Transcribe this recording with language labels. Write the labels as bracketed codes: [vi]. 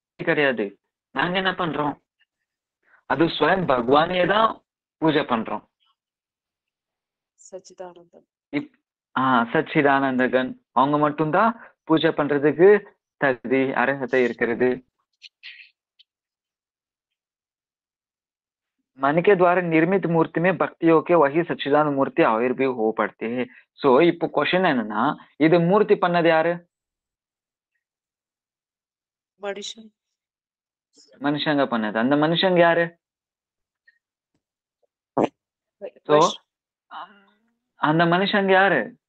[ta] கிடையாது. நாங்க என்ன பண்றோம்? அது ஸ்வயம் பகவானே தான் பூஜை பண்றோம். சச்சிதானந்தம். இப் ஆ சச்சிதானந்தகன். அவங்க மட்டும் தான் பூஜை பண்றதுக்கு தகுதி, அர்ஹதை இருக்கிறது. [hi] मन के द्वारा निर्मित मूर्ति में भक्तियों के वही सच्चिदानंद मूर्ति आविर्भूत हो पड़ते हैं. [ta] சோ இப்போ கொஸ்டின் என்னன்னா, இது மூர்த்தி பண்ணது யாரு? மனுஷன். மனுஷங்க பண்ணது. அந்த மனுஷங்க யாரு? சோ வைஷ் அந்த மனுஷங்க யாரு?